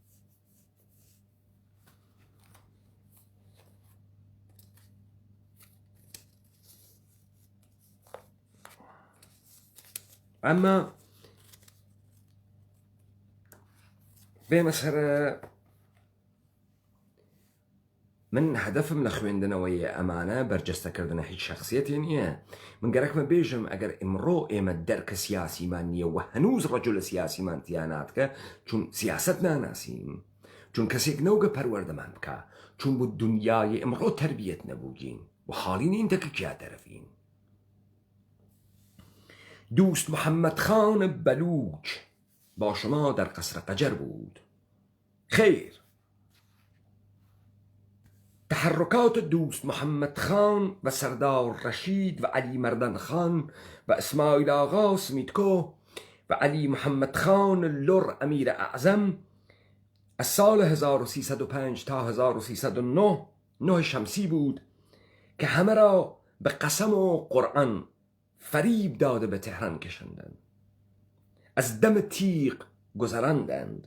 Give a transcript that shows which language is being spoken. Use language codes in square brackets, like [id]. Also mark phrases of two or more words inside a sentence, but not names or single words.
[ckb] اما بمسألة من هدفم لخوێندنەوەی ئەمانە بەرجەستەکردنە هیچ شخصیەتی نییە. من گەرەکمە بێژم ئەگەر ئمڕۆ ئێمە دەرکە سیاسیمان نییە و هەنووز ڕەجل لە سیاسیمان تیاناتکە چون سیاست ناناسیم، چون کەسێک نەوگە پەروەردەمان بکە، چون بۆ دنیای ئمڕۆ تربیەت نەبووگین و حاڵی نین تەکەکیا دەرەفین. [fa] دوست محمد خان بلوچ با شما در قصر قجر بود. خیر، تحرکات دوست محمد خان و سردار رشید و علی مردان خان و اسماعیل آقا سمیتکو و علی محمد خان لر امیر اعظم از سال 1305 تا 1309 شمسی بود که همه را به قسم و قرآن فریب داده به تهران کشندند، از دم تیغ گذراندند.